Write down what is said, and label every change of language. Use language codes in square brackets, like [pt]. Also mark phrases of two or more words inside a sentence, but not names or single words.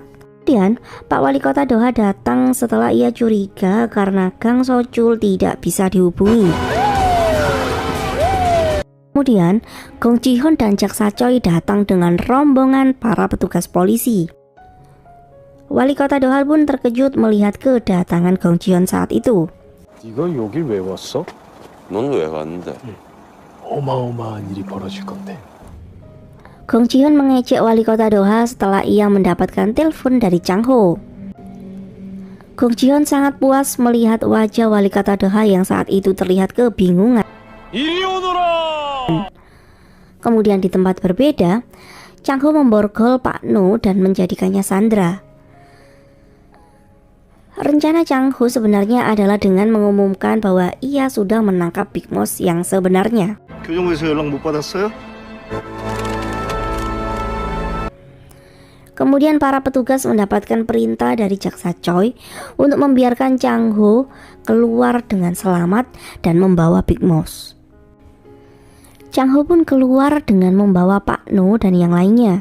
[id] Kemudian Pak Wali Kota Doha datang setelah ia curiga karena Gang So-chul tidak bisa dihubungi. Kemudian Gong Ji-hoon dan Jaksa Choi datang dengan rombongan para petugas polisi. Wali Kota Doha pun terkejut melihat kedatangan Gong Ji-hoon saat itu. [ko] 네가 여길 왜 왔어? 넌 왜 왔는데? 어마어마한 일이 벌어질 건데. [id] Gong Ji-hoon mengejek wali kota Doha setelah ia mendapatkan telepon dari Chang Ho. Gong Ji-hoon sangat puas melihat wajah wali kota Doha yang saat itu terlihat kebingungan. Kemudian di tempat berbeda, Chang Ho memborgol Pak Nu dan menjadikannya sandera. Rencana Chang Ho sebenarnya adalah dengan mengumumkan bahwa ia sudah menangkap Big Mouse yang sebenarnya. [ko] 교정부에서 연락 못 받았어요? [id] Kemudian para petugas mendapatkan perintah dari Jaksa Choi untuk membiarkan Chang Ho keluar dengan selamat dan membawa Big Mouse. Chang Ho pun keluar dengan membawa Pak Nu dan yang lainnya.